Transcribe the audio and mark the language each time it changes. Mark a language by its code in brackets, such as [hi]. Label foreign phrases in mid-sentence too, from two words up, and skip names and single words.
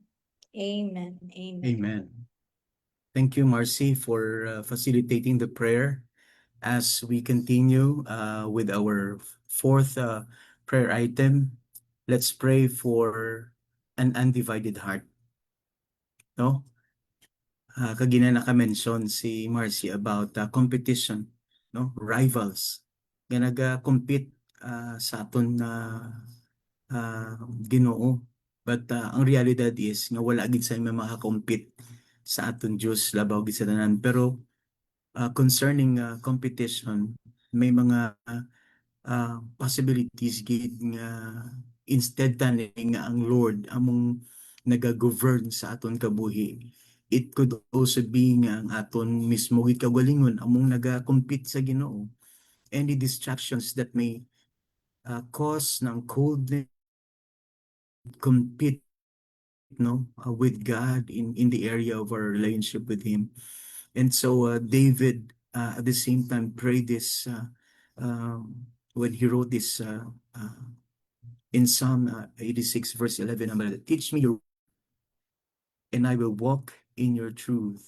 [en] Amen. Amen. Amen. Thank you, Marcy, for facilitating the prayer. As we continue with our fourth prayer item, let's pray for an undivided heart. [hil] No? Kagina naka-mention si Marcy [en] about competition, [hil] no? Rivals. Nga naga-compete sa aton na Ginoo. But ang realidad is nga wala gid sa maka-compete sa aton Dios labaw gid sa tanan. Pero concerning competition, may mga possibilities gid nga instead tani nga ang Lord among naga-govern sa aton kabuhi, [en] it could also be [hil] nga ang aton mismo gid kagalingon among naga-compete sa Ginoo. [en] Any distractions that may cause ng coldness, compete with God in the area of our relationship with Him. And so David at the same time prayed this when he wrote this in Psalm 86 verse 11, teach me your and I will walk in your truth.